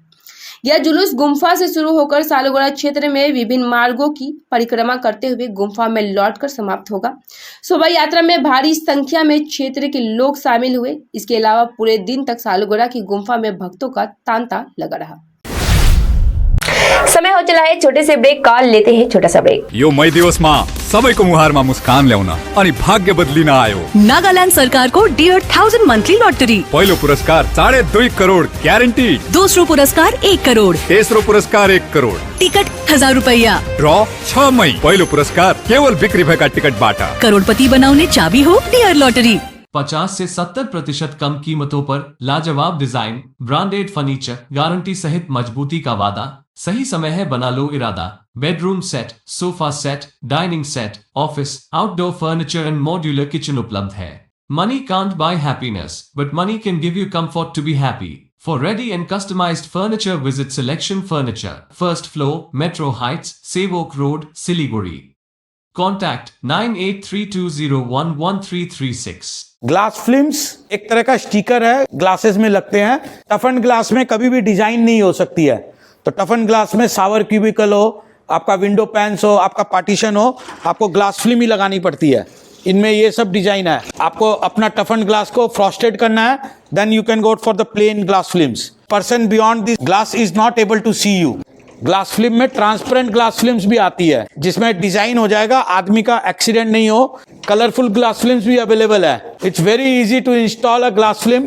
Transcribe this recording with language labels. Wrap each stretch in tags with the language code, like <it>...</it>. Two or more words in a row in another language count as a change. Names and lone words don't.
<hi>यह जुलूस गुम्फा से शुरू होकर सालुगुड़ा क्षेत्र में विभिन्न मार्गों की परिक्रमा करते हुए गुम्फा में लौटकर समाप्त होगा। शोभा यात्रा में भारी संख्या में क्षेत्र के लोग शामिल हुए। इसके अलावा पूरे दिन तक सालुगुड़ा की गुम्फा में भक्तों का तांता लगा रहा। समय हो चला है छोटे से ब्रेक का, लेते हैं छोटा सा ब्रेक।</hi> <ne>यो मई दिवस में सबैको मुहारमा मुस्कान ल्याउन अनि भाग्य बदलिन आयो। नागालैंड सरकार को डियर 1000 मंथली लॉटरी। पहिलो पुरस्कार 2.5 करोड़ ग्यारंटी। दूसरो पुरस्कार 1 करोड़। तेस्रो पुरस्कार 1 करोड़। टिकट 1000 रुपया। ड्रॉ 6 मई। पहिलो पुरस्कार केवल बिक्री भएका टिकटबाट। करोड़पति बनाउने चाबी हो डियर लॉटरी।</ne> <hi>50 से 70% कम कीमतों पर लाजवाब डिजाइन,</hi> <en>branded furniture,</en> <hi>गारंटी सहित मजबूती का वादा। सही समय है, बना लो इरादा।</hi> <en>bedroom set, sofa set, dining set, office, outdoor furniture and modular kitchen</en> <hi>उपलब्ध है।</hi> <en>Money can't buy happiness, but money can give you comfort to be happy. For ready and customized furniture, visit Selection Furniture, first floor, Metro Heights, Sevok Road, Siliguri. Contact 9832011336। glass films</en> <hi>एक तरह का स्टिकर है, ग्लासेस में लगते हैं।</hi> <en>toughen glass</en> <hi>में कभी भी डिजाइन नहीं हो सकती है, तो</hi> <en>toughen glass</en> <hi>में</hi> <en>shower cubicle</en> <hi>हो, आपका</hi> <en>window panes</en> <hi>हो, आपका पार्टीशन हो, आपको</hi> <en>glass film</en> <hi>ही लगानी पड़ती है। इनमें ये सब डिजाइन है। आपको अपना</hi> <en>toughen glass</en> <hi>को फ्रॉस्टेड करना है,</hi> <en>then you can go for the plain glass films. Person beyond this glass is not able to see you. glass film</en> <hi>में</hi> <en>transparent glass films</en> <hi>भी आती है, जिसमें डिजाइन हो जाएगा, आदमी का एक्सीडेंट नहीं हो।</hi> <en>colorful glass films</en> <hi>भी अवेलेबल है।</hi> <en>it's very easy to install a glass film.</en>